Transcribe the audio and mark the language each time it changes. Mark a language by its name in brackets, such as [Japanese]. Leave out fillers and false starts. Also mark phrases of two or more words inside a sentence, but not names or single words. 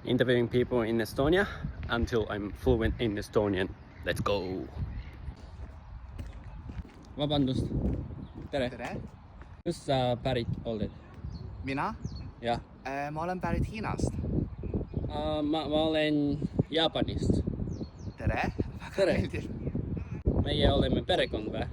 [English] interviewing people in Estonia until I'm fluent in Estonian. Let's go! [Estonian] Vabandust! Tere! Tere! Kust sa pärit olded? Mina? Jah. Ma olen pärit Hiinast. Ma olen Jaapanist. Tere! Tere. Väga meeldiv. Meie oleme perekond või?